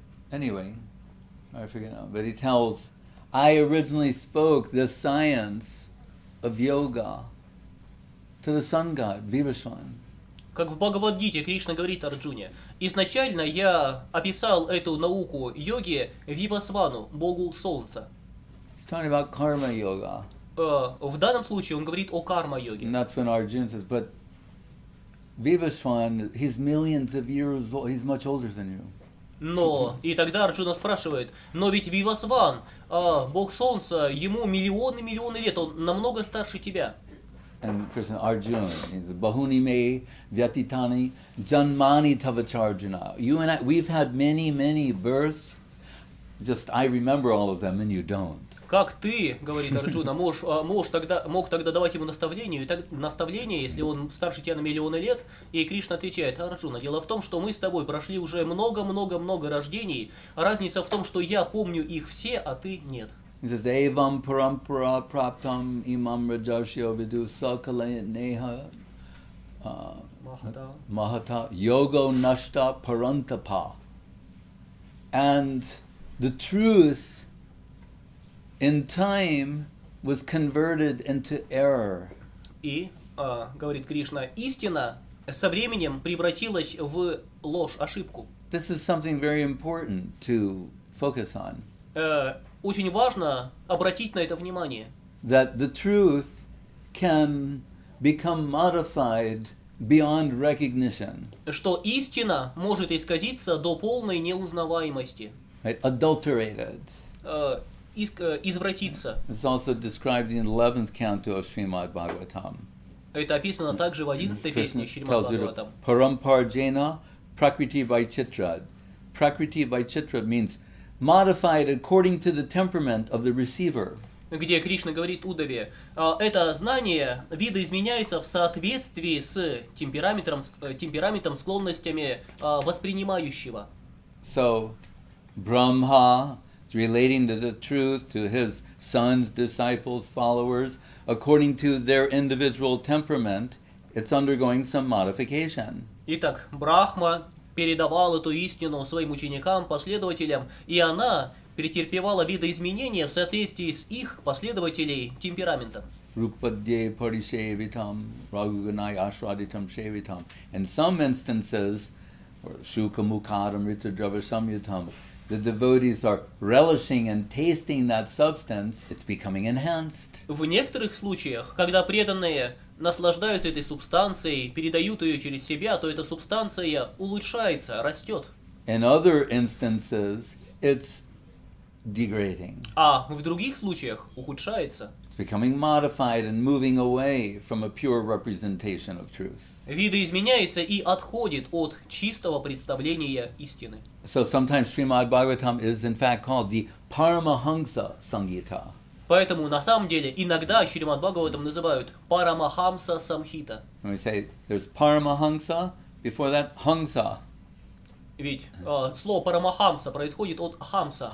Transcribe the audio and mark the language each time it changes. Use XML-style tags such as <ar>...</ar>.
<en>Anyway, I forget now, but he tells, I originally spoke the science of yoga to the sun god, Vivasvan.</en> <ru>Как в Бхагавад-гите Кришна говорит Арджуне, изначально я описал эту науку йоги Вивасвану, богу солнца.</ru> <en>He's talking about karma yoga.</en> <ru>В данном случае он говорит о карма-йоге.</ru> <en>And that's when Arjuna says, but Vivasvan, he's millions of years old, he's much older than you.</en> <ru>Но, и тогда Арджуна спрашивает, но ведь Вивасван, бог солнца, ему миллионы лет, он намного старше тебя.</ru> <en>And Krishna, Arjuna, he says,</en> <sa>Bahuni me vyatitani janmani tavacharjuna.</sa> <en>You and I, we've had many births, just I remember all of them and you don't.</en> <ru>Как ты, говорит Арджуна, мог тогда давать ему наставление, если он старше тебя на миллионы лет? И Кришна отвечает: Арджуна, дело в том, что мы с тобой прошли уже много рождений. Разница в том, что я помню их все, а ты нет.</ru> <en>He says,</en> <sa>Evam parampara praptam imam rajashyo vidu sakale neha mahata yogo nashta parantapa.</sa> <en>And the truth in time was converted into error.</en> <ru>И, говорит Кришна, истина со временем превратилась в ложь, ошибку.</ru> <en>This is something very important to focus on.</en> <ru>Очень важно обратить на это внимание.</ru> <en>That the truth can become modified beyond recognition.</en> <ru>Что истина может исказиться до полной неузнаваемости.</ru> <en>Right? Adulterated.</en> <ru>Извратиться.</ru> <en>It's also described in the 11th canto of Srimad Bhagavatam.</en> <ru>Это описано также в 11-й песне Шримад Бхагаватам.</ru> <sa>Paramparjena prakriti vaichitra.</sa> <en>Prakriti vaichitra means modified according to the temperament of the receiver.</en> <ru>Где Кришна говорит Удаве, это знание видоизменяется в соответствии с темпераментом, склонностями воспринимающего.</ru> <en>So, Brahma is relating to the truth to his sons, disciples, followers, according to their individual temperament. It's undergoing some modification.</en> <ru>Итак, Брахма передавал эту истину своим ученикам, последователям, и она претерпевала видоизменения в соответствии с их последователей темпераментом.</ru> <sa>Rupadye parishevitam, raguganai ashwaditam shevitam.</sa> <en>In some instances, or</en> <sa>shukamukadam ritadrava samyutam,</sa> <en>the devotees are relishing and tasting that substance, it's becoming enhanced.</en> <ru>В некоторых случаях, когда преданные наслаждаются этой субстанцией, передают ее через себя, то эта субстанция улучшается, растет.</ru> <en>In other instances, it's degrading.</en> <ru>А в других случаях ухудшается.</ru> <en>It's becoming modified and moving away from a pure representation of truth.</en> <ru>Видоизменяется и отходит от чистого представления истины.</ru> <en>So sometimes Srimad Bhagavatam is in fact called the Paramahansa Samgita.</en> <ru>Поэтому на самом деле иногда Шримад Бхагаватам называют Парамахамса Самхита.</ru> <en>When we say there's Paramahamsa, before that, Hamsa.</en> <ru>Ведь слово Парамахамса происходит от Хамса.</ru>